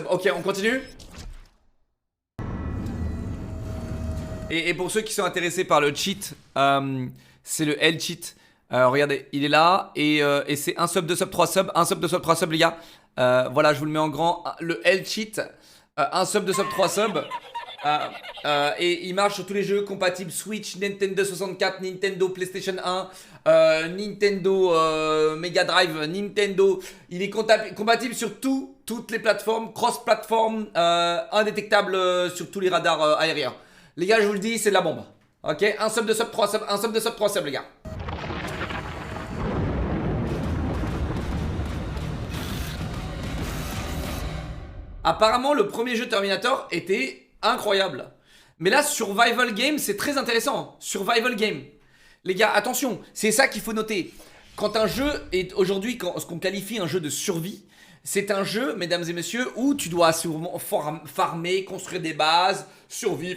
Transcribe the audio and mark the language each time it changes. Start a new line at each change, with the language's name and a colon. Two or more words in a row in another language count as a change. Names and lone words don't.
French: Ok, on continue? Et pour ceux qui sont intéressés par le cheat, c'est le L-cheat. Regardez, il est là. Et c'est 1 sub, 2 sub, 3 sub. 1 sub, 2 sub, 3 sub, les gars. Voilà, je vous le mets en grand. Le L-cheat. 1 sub, 2 sub, 3 sub. Et il marche sur tous les jeux compatibles Switch, Nintendo 64, Nintendo PlayStation 1, Nintendo Mega Drive, Nintendo. Il est compatible sur toutes les plateformes, cross-platform, indétectable sur tous les radars aériens. Les gars, je vous le dis, c'est de la bombe. Ok, 1 sub, 2 sub, 3 sub, 1 sub, 2 sub, 3 sub, les gars. Apparemment, le premier jeu Terminator était incroyable. Mais là, Survival Game, c'est très intéressant. Survival Game. Les gars, attention, c'est ça qu'il faut noter. Quand un jeu est aujourd'hui, ce qu'on qualifie un jeu de survie, c'est un jeu, mesdames et messieurs, où tu dois sûrement farmer, construire des bases, survivre.